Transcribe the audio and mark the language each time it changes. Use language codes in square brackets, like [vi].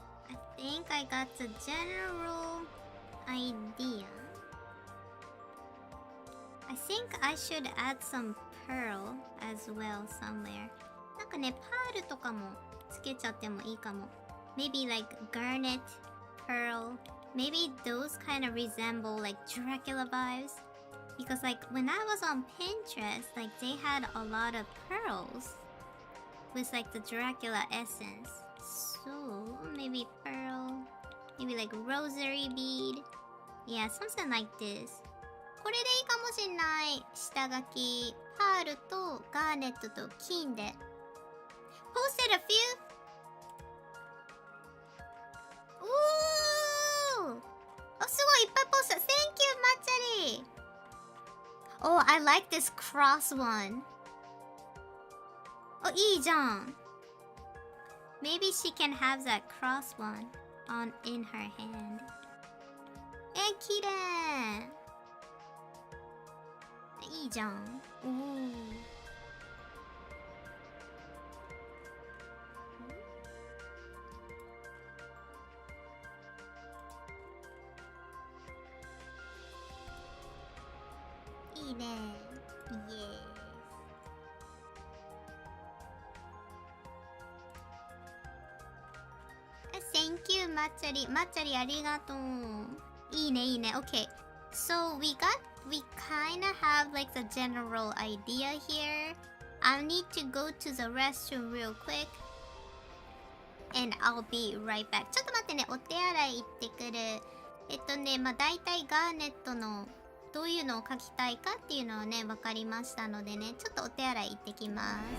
[en] I think I got the general idea. I think I should add some pearl as well somewhere. [ja] なんかね、パールとかもつけちゃってもいいかも。 [en] Maybe like garnet, pearl. Maybe those kind of resemble like Dracula vibes. Because like when I was on Pinterest, like they had a lot of pearls with like the Dracula essence. So maybe pearl, maybe like rosary bead. Yeah, something like this. [ja] これでいいかもしんない。下書き、パールとガーネットと金で。 [en] Posted a few? Ooh! [ja] あ、すごいいっぱいポスト。 [en] Thank you, [ja] マッチャリー。 [en] Oh, I like this cross one. [ja] あ、いいじゃん。 [en] Maybe she can have that cross one on in her hand. [ja] 綺麗。いいじゃん。おお。いいね。イエーイ。 [en] Thank you, [ja] まっちゃり。まっちゃりありがとう。いいね、いいね。Okay. [en] So we kind of have like the general idea here. I need to go to the restroom real quick. And I'll be right back. [ja] ちょっと待ってね。お手洗い行ってくる。まあ大体ガーネットのどういうのを描きたいかっていうのをね、分かりましたのでね。ちょっとお手洗い行ってきます。